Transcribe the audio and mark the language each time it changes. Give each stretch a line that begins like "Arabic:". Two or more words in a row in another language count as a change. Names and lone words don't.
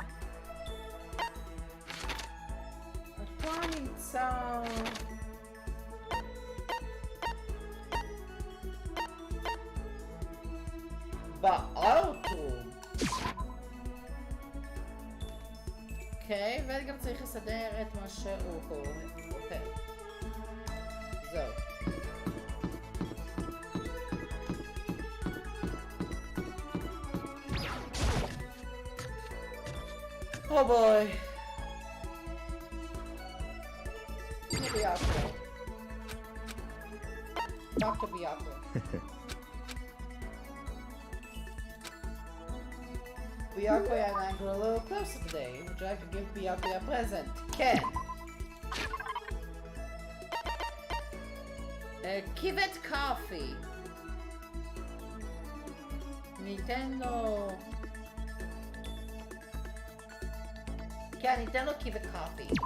Hebrew: אתה נמצא בארטרום. אוקיי, וגם צריך לסדר את מה שהוא פה. אוקיי, זהו.
English: Oh boy. Biako. Dr. Biako. Biako and I grew a little closer today. Would you like to give Biako a present? Ken. Give it coffee. Nintendo. Can Nintendo give it coffee?